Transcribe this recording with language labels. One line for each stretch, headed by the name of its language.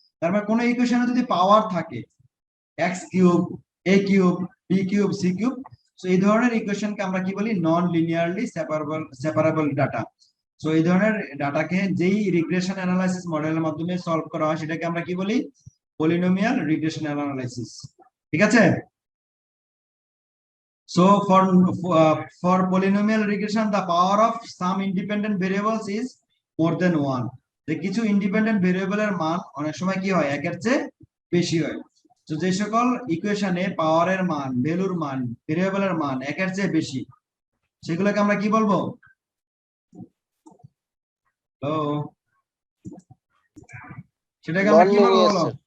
Bangla: তার মানে কোনো ইকুয়েশনে যদি পাওয়ার থাকে, x cube, a cube, b cube, c cube, so এই ধরনের ইকুয়েশনকে আমরা কি বলি? নন লিনিয়ারলি সেপারেবল ডাটা। সো এই ধরনের ডাটাকে যেই রিগ্রেশন অ্যানালাইসিস মডেলের মাধ্যমে সলভ করা হয়, সেটাকে আমরা কি বলি? Polynomial regression analysis. ঠিক আছে?
English: So for polynomial regression, the power of some independent variables is more than 1.
Bangla: যে কিছু ইন্ডিপেন্ডেন্ট ভেরিয়েবল এর মান অনেক সময় কি হয়? 1 এর চেয়ে বেশি হয়। তো যে সকল ইকুয়েশনে পাওয়ারের মান, ভ্যালুর মান, ভেরিয়েবলের মান 1 এর চেয়ে বেশি, সেগুলোকে আমরা কি বলবো? হ্যালো, সেটাকে আমরা কি বলবো বলো?